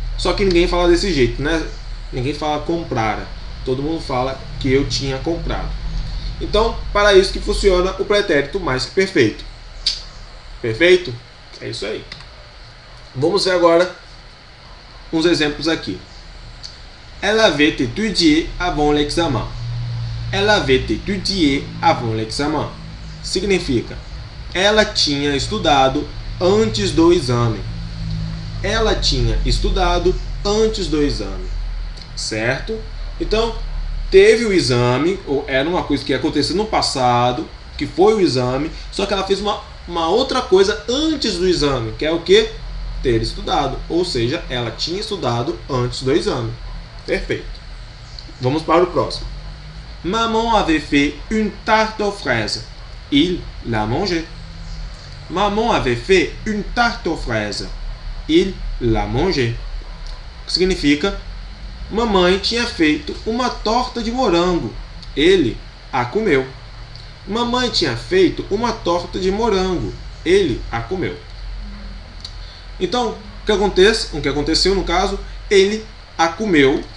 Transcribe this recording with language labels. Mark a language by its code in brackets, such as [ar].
[pt] Só que ninguém fala desse jeito, né? Ninguém fala comprara. Todo mundo fala que eu tinha comprado. Então, para isso que funciona o pretérito mais que perfeito. Perfeito? É isso aí. Vamos ver agora uns exemplos aqui. [fr] Elle avait étudié avant l'examen. Elle avait étudié avant l'examen. [pt] Significa, ela tinha estudado antes do exame. Ela tinha estudado antes do exame. Certo? Então, teve o exame, ou era uma coisa que ia acontecer no passado, que foi o exame, só que ela fez uma outra coisa antes do exame, que é o que? Ter estudado. Ou seja, ela tinha estudado antes do exame. Perfeito. Vamos para o próximo. [fr] Maman avait fait une tarte aux fraises. Il l'a mangée. Maman avait fait une tarte aux fraises. Il l'a mangée. [pt] Significa, mamãe tinha feito uma torta de morango. Ele a comeu. Mamãe tinha feito uma torta de morango. Ele a comeu. Então, o que aconteceu no caso, ele a comeu.